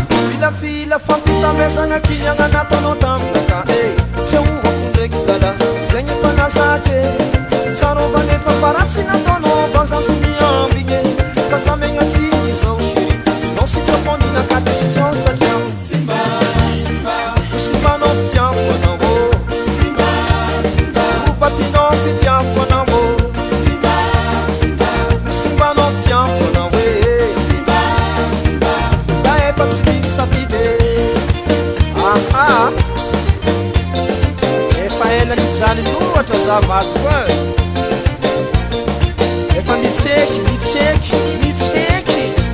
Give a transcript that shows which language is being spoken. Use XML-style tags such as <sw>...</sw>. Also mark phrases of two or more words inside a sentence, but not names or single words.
<mg>Filafila fampitambesana kiniagna nataonao taminaka, eh. Tsy ahoako ndraiky zala, zay ny efa nazatra, eh. Tsarovana efa faratsy nataonao, fa zaho sy miambigny, eh. Fa samegna tsy izao, chérie.</mg> <fr>Non, si tu as pas mis la carte, c'est ça, ça tient.</fr> <it>Simba, Simba, Simba, non ti amo, non vo. Simba, Simba, Rupa ti non ti amo, non vo. Simba, Simba, Simba, non ti amo, non vo.</it> <mg>Simba, Simba, Za efa tsy misy safidy. Aha. Efa ela nijaly loatra za vato koa. Efa mitseky, mitseky, mitseky.</mg>